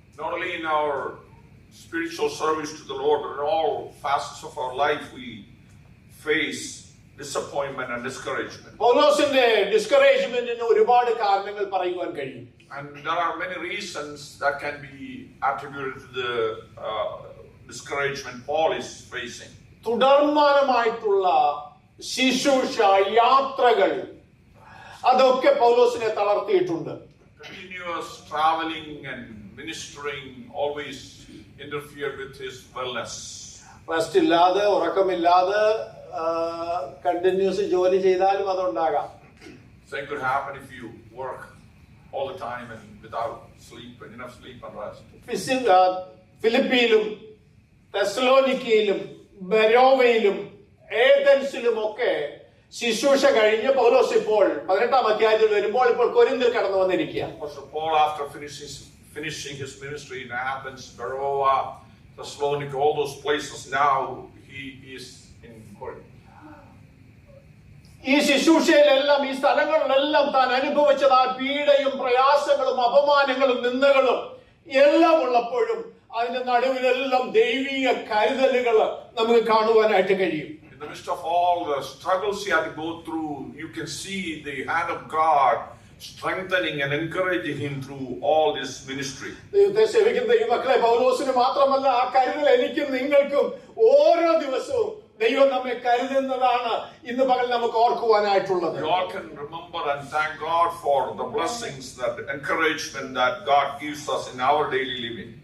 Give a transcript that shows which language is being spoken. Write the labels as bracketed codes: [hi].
[en] Not only in our spiritual service to the Lord, but in all facets of our life we face disappointment and discouragement. [ml] പൗലോസിന്റെ ഡിസ്കറേജ്മെന്റിന് ഒരുപാട് കാരണങ്ങൾ പറയുവാൻ കഴിയും. [en] And there are many reasons that can be attributed to the discouragement Paul is facing. [ml] തുടർമാനമായിട്ടുള്ള ശുശ്രൂഷ യാത്രകൾ അതൊക്കെ പൗലോസിനെ തളർത്തിയിട്ടുണ്ട്. [en] Continuous traveling and ministering always interfered with his wellness. [ml] Rest ഇല്ലാതെ, ഉറക്കമില്ലാതെ കണ്ടിന്യൂസ് ജോലി ചെയ്താലും അതുണ്ടാകാം. [en] Same could happen if you work all the time and without sleep and enough sleep and rest. [ml] ഫിലിപ്പിയിലും തെസ്സലോനിക്കയിലും ബെരോവയിലും ഏഥൻസിലും ഒക്കെ ശുശ്രൂഷ കഴിഞ്ഞ് പൗലോസ് ഇപ്പോൾ 18-ാം അധ്യായത്തിൽ വരുമ്പോൾ ഇപ്പോൾ കൊരിന്തിൽ കടന്നു വന്നിരിക്കുക. [en] Apostle Paul, after finishing his ministry in Athens, Beroea, Thessalonica, all those places, now he is in Corinth. [ml] ഈ ശുശ്രൂഷയിലെല്ലാം ഈ സ്ഥലങ്ങളിലെല്ലാം താൻ അനുഭവിച്ചത് ആ പീഡയും പ്രയാസങ്ങളും അപമാനങ്ങളും നിന്ദകളും എല്ലാം ഉള്ളപ്പോഴും അതിന്റെ നടുവിലെല്ലാം ദൈവിക കരുതലുകൾ നമുക്ക് കാണുവാനായിട്ട് കഴിയും. [en] In the midst of all the struggles he had to go through, you can see the hand of God strengthening and encouraging him through all this ministry. [ml] ദൈവത്തെ സേവിക്കുന്ന ദൈവമക്കളെ, പൗലോസിന് മാത്രമല്ല ആ കരുതൽ എനിക്കും നിങ്ങൾക്കും ഓരോ ദിവസവും ദൈവം നമ്മെ കരുതുന്നതാണ് ഇന്ന് പകൽ നമുക്ക് ഓർക്കുവാനായിട്ടുള്ളത്. [en] We all can remember and thank God for the blessings, that encouragement that God gives us in our daily living.